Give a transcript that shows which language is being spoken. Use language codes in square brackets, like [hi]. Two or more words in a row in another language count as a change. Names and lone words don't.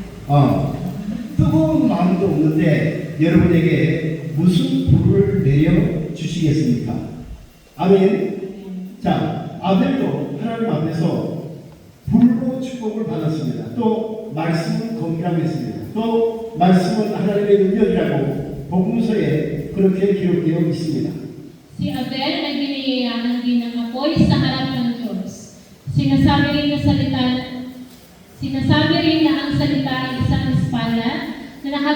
[ko] 뜨거운 마음도 없는데 여러분에게 무슨 불을 내려 주시겠습니까? 아멘. 자, 아벨도 하나님 앞에서 불로 축복을 받았습니다. 또 말씀은 검이라고 했습니다. 또 말씀은 하나님의 능력이라고 복음서에 그렇게 기록되어 있습니다. [tl] Si Abel ay biniyayaan din ng apoy sa harap ng Diyos. Sinasabi rin na ang salita ay isang espada na